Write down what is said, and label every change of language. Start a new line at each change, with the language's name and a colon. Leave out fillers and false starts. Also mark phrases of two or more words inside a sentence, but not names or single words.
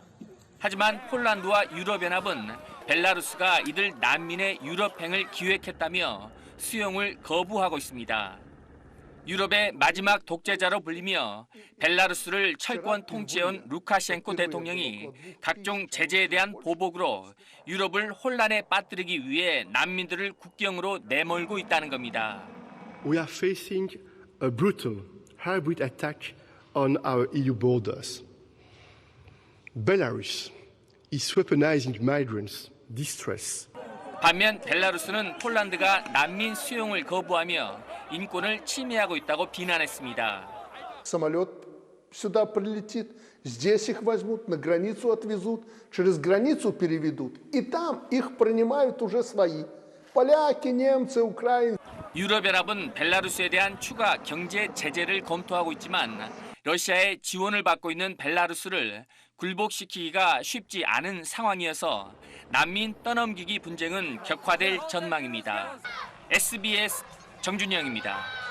Korean: 하지만 폴란드와 유럽연합은 벨라루스가 이들 난민의 유럽행을 기획했다며 수용을 거부하고 있습니다. 유럽의 마지막 독재자로 불리며 벨라루스를 철권 통치해온 루카셴코 대통령이 각종 제재에 대한 보복으로 유럽을 혼란에 빠뜨리기 위해 난민들을 국경으로 내몰고 있다는 겁니다.
English: We are facing a brutal hybrid attack on our EU borders. Belarus is weaponizing migrants' distress.
Korean: 반면 벨라루스는 폴란드가 난민 수용을 거부하며 인권을 침해하고 있다고 비난했습니다.
Russian: Самолет сюда прилетит, здесь их возьмут, на границу отвезут, через границу переведут, и там их принимают уже свои. Поляки, немцы, украинцы.
Korean: 유럽연합은 벨라루스에 대한 추가 경제 제재를 검토하고 있지만 러시아의 지원을 받고 있는 벨라루스를 굴복시키기가 쉽지 않은 상황이어서 난민 떠넘기기 분쟁은 격화될 전망입니다. SBS 정준영입니다.